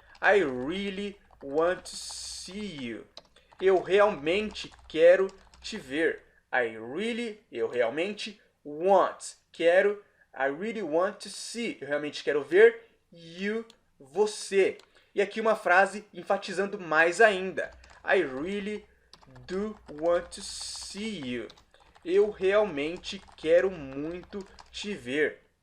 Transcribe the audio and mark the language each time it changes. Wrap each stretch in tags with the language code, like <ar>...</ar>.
<en>I really want to see you.</en> <pt>Eu realmente quero te ver. Eu realmente quero.</pt> <en>I really want to see.</en> <pt>Eu realmente quero ver you, você. E aqui uma frase enfatizando mais ainda.</pt> <en>I really do want to see you.</en> <pt>Eu realmente quero muito te ver.</pt>